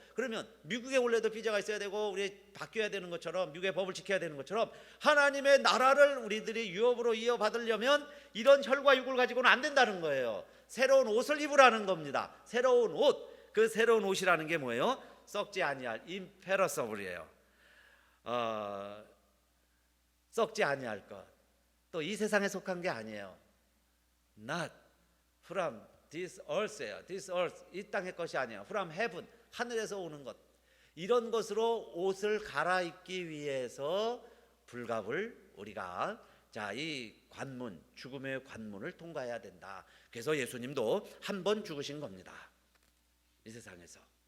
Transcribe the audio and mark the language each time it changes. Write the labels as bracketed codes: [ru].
[ko] 그러면 미국에 원래도 비자가 있어야 되고 우리 바뀌어야 되는 것처럼, 미국의 법을 지켜야 되는 것처럼, 하나님의 나라를 우리들이 유업으로 이어받으려면 이런 혈과 육을 가지고는 안 된다는 거예요. 새로운 옷을 입으라는 겁니다. 새로운 옷. 그 새로운 옷이라는 게 뭐예요? 썩지 아니할 임페러서블이에요. 썩지 아니할 것. 또 이 세상에 속한 게 아니에요. [en] Not from this earth예요. This earth, [ko] 이 땅의 것이 아니에요. [en] From heaven, [ko] 하늘에서 오는 것. 이런 것으로 옷을 갈아입기 위해서 불갑을 우리가 이 관문, 죽음의 관문을 통과해야 된다. 그래서 예수님도 한 번 죽으신 겁니다. 이 세상에서.